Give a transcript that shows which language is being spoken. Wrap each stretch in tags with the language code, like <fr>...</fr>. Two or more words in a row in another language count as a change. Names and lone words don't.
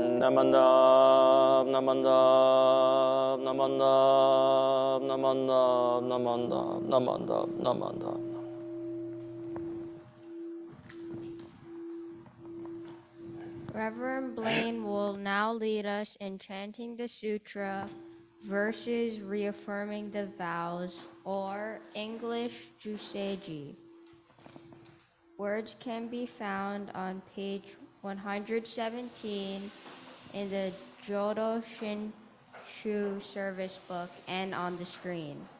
<ja>なまんだぶ、なまんだぶ、なまんだぶ、なまんだぶ、なまんだぶ、なまんだぶ、なまんだぶ.</ja> <en>Reverend Blayne will now lead us in chanting the sutra, verses reaffirming the vows, or English Juseji. Words can be found on page 117 in the Jodo Shinshu service book and on the screen.</en>